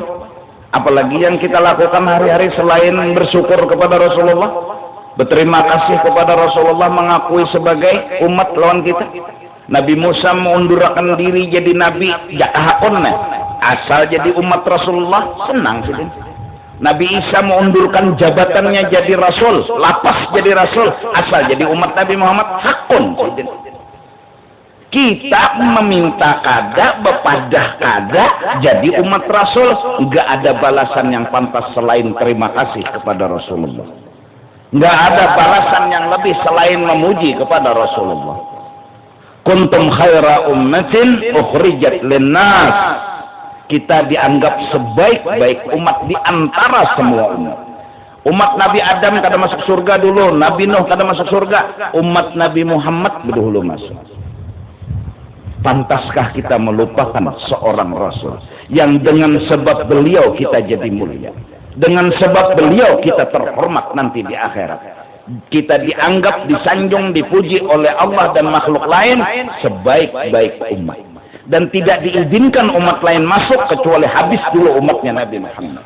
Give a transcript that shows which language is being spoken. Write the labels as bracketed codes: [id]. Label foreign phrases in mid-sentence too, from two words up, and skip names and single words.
[id] Apalagi yang kita lakukan hari-hari selain bersyukur kepada Rasulullah? Berterima kasih kepada Rasulullah mengakui sebagai umat lawan kita. Nabi Musa mengundurkan diri jadi nabi, ya hakonna. Asal jadi umat Rasulullah senang sih. Nabi Isa mengundurkan jabatannya jadi rasul, [bjn] lapas jadi rasul, asal jadi umat Nabi Muhammad hakun. Kita meminta kada, bepadah kada, jadi umat Rasul, [id] nggak ada balasan yang pantas selain terima kasih kepada Rasulullah. Nggak ada balasan yang lebih selain memuji kepada Rasulullah. [ar] كنتم خير أمة أخرجت للناس. [id] Kita dianggap sebaik-baik umat di antara semua umat. Umat Nabi Adam kada masuk surga dulu, Nabi Nuh kada masuk surga, umat Nabi Muhammad dulu masuk. Pantaskah kita melupakan seorang Rasul yang dengan sebab beliau kita jadi mulia, dengan sebab beliau kita terhormat nanti di akhirat, kita dianggap, disanjung, dipuji oleh Allah dan makhluk lain sebaik-baik umat, dan tidak diizinkan umat lain masuk kecuali habis dulu umatnya Nabi Muhammad.